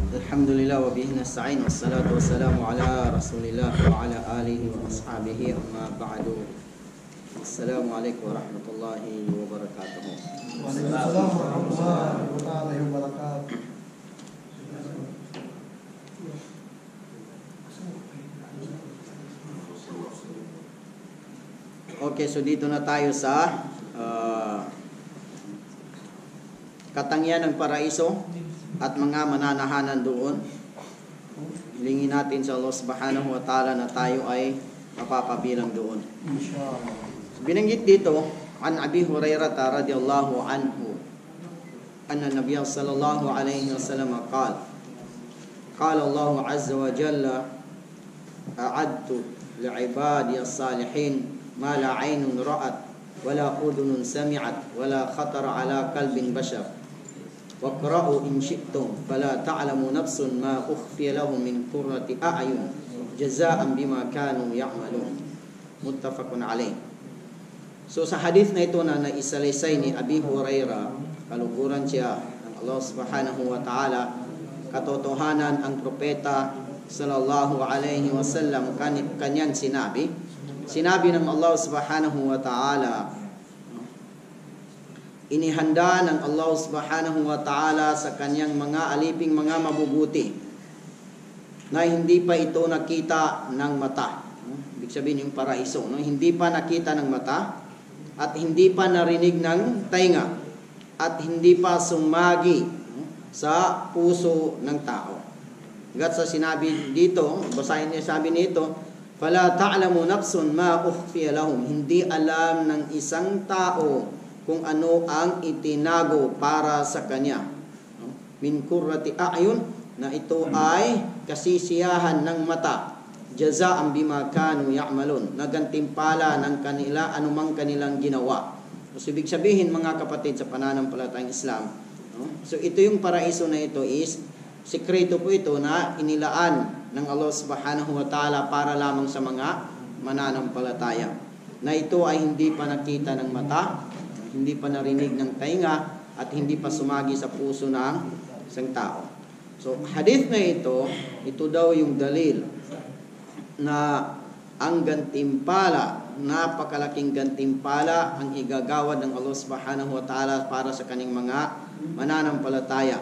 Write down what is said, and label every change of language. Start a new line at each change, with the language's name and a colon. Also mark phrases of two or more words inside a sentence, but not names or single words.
Arabic: الحمد لله وبه نستعين والصلاة والسلام على رسول الله وعلى آله وأصحابه أما بعد. السلام عليكم ورحمة الله وبركاته. وعليكم السلام ورحمة الله وبركاته.
Filipino: Okay, so dito na tayo sa katangian ng paraiso at mga mananahanan doon. Hilingin natin sa Allah
Arabic: سبحانه وتعالى
Filipino: na tayo ay mapapabilang doon. So, binanggit dito,
Arabic: عن أبي هريرة رضي الله عنه، أن النبي صلى الله عليه وسلم قال الله عز وجل أعددت لعبادي الصالحين ما لا عين رأت ولا أذن سمعت ولا خطر على قلب بشر. واقرءوا إن شئتم فلا تعلم نفس ما أخفي لهم من قرة أعين جزاء بما كانوا يعملون. متفق عليه.
Filipino: So sa hadith na ito na naisalaysay ni Abi Hurairah, kaluguran siya ng Allah
Arabic: سبحانه وتعالى,
Filipino: katotohanan ang propeta
Arabic: صلى الله عليه وسلم
Filipino: kanyang sinabi ng Allah
Arabic: سبحانه وتعالى,
Filipino: inihanda ng Allah
Arabic: سبحانه وتعالى
Filipino: sa kanyang mga aliping mga mabubuti na hindi pa ito nakita ng mata. Ibig sabihin yung paraiso, no? Hindi pa nakita ng mata at hindi pa narinig ng tainga at hindi pa sumagi sa puso ng tao. Hanggat sa sinabi dito, basahin niya sabi nito,
Arabic: فلا تعلم نفس ما أخفي لهم,
Filipino: hindi alam ng isang tao kung ano ang itinago para sa kanya.
Arabic: من قرة أعين,
Filipino: na ito ay kasisiyahan ng mata.
Arabic: جزاء بما كانوا يعملون,
Filipino: nagantimpala ng kanila anumang kanilang ginawa. So ibig sabihin mga kapatid sa pananampalatayang Islam, so ito yung paraiso na ito is sikreto po ito na inilaan ng Allah
Arabic: سبحانه وتعالى
Filipino: para lamang sa mga mananampalataya. Na ito ay hindi pa nakita ng mata, hindi pa narinig ng tainga, at hindi pa sumagi sa puso ng isang tao. So, hadith na ito daw yung dalil na ang gantimpala, napakalaking gantimpala ang igagawad ng Allah
Arabic: سبحانه وتعالى
Filipino: para sa kaning mga mananampalataya.